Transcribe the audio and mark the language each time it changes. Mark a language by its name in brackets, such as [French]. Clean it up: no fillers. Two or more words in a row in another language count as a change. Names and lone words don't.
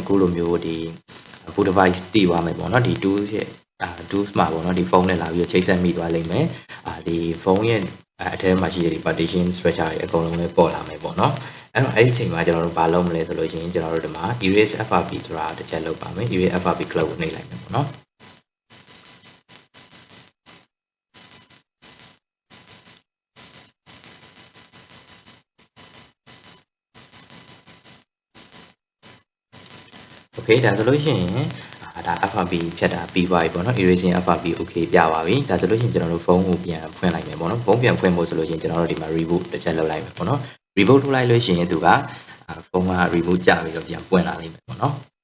[Burmese] အခုလိုမျိုးဒီ [English] boot device [Burmese] တည်သွားမယ်ပေါ့နော်ဒီ tools ရဲ့tools မှာပေါ့နော်ဒီဖုန်းနဲ့လာပြီးချိတ်ဆက်မိသွားလိမ့်မယ်ဒီဖုန်းရဲ့အထဲမှာရှိတဲ့ဒီ [English] partition structure [Burmese] တွေအကုန်လုံးပဲပေါ်လာမယ်ပေါ့နော်အဲ့တော့အဲ့ဒီအချိန်မှာကျွန်တော်တို့ဘာလုပ်မလဲဆိုလို့ရှိရင်ကျွန်တော်တို့ဒီမှာ [English] erase FRP [Burmese] ဆိုတာတစ်ချက်လုပ်ပါမယ် [English] erase FRP cloud [Burmese] ကိုနှိပ်လိုက်မယ်ပေါ့နော် Okay ဒါဆိုလို့ရှိရင်ဒါ FRP ဖြတ်တာပြီးသွားပြီပေါ့နော် [English] erasing FRP okay [Burmese] ပြပါပြီဒါဆိုလို့ရှိရင်ကျွန်တော်တို့ဖုန်းကိုပြန်ဖွင့်လိုက်မယ်ပေါ့နော်ဖုန်းပြန်ဖွင့်ဖို့ဆိုလို့ရှိရင်ကျွန်တော်တို့ဒီမှာ reboot တစ်ချက်လုပ်လိုက်မယ်ပေါ့နော် reboot ထုတ်လိုက်လို့ရှိရင်သူကဖုန်းက reboot ကျပြီးတော့ပြန်ပွင့်လာလိမ့်မယ်ပေါ့နော်